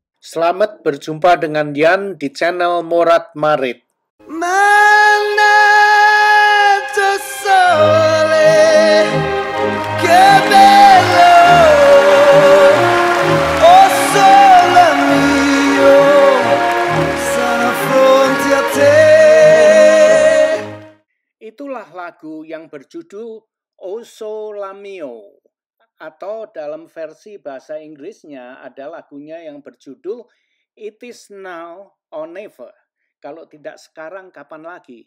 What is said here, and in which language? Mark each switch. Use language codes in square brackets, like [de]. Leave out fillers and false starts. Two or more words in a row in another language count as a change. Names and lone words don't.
[id] Selamat berjumpa dengan Yan di channel Morat Marit. [it] Mana tu sole che bello, oh sole mio, sono fronte a te. [id] Itulah lagu yang berjudul O Sole Mio, atau dalam versi bahasa Inggrisnya ada lagunya yang berjudul It Is Now or Never. Kalau tidak sekarang, kapan lagi?